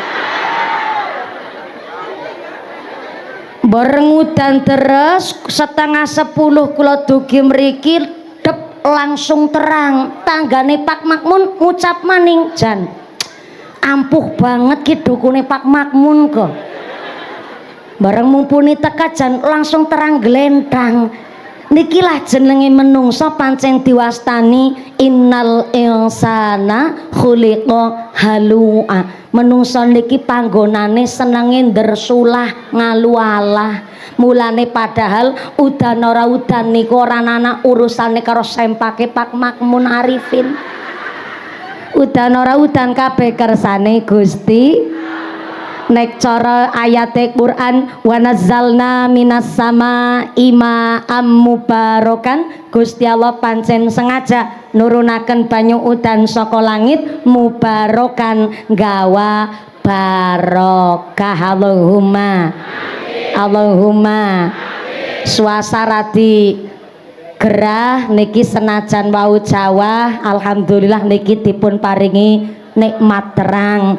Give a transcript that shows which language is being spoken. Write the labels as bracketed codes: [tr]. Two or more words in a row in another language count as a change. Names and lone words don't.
[jv] Bareng udan terus setengah 10 kula dugi mriki dep langsung terang. Tanggane Pak Makmun ngucap maning, jan ampuh banget ki dukune Pak Makmun kok. Bareng mumpuni teka jan langsung terang glentang. Nikilah jenenge menungso pancen diwastani [ar] إن الإنسان خلق هلوعا. [jv] Menungso niki panggonane senenge ndersulah ngalu-alah. Mulane padahal udan ora udan niku ora ana urusane karo sempake Pak Makmun Arifin. Udan ora udan kabeh kersane Gusti. Nek cara ayate Quran [ar] ونزلنا من السماء ماء مباركا, [jv] Gusti Allah pancen sengaja nurunaken banyu udan saka langit mubarakan gawa barokah. [ar] اللهم اللهم. [jv] Suasana di gerah niki senajan wau Jawa alhamdulillah niki dipun paringi nikmat terang.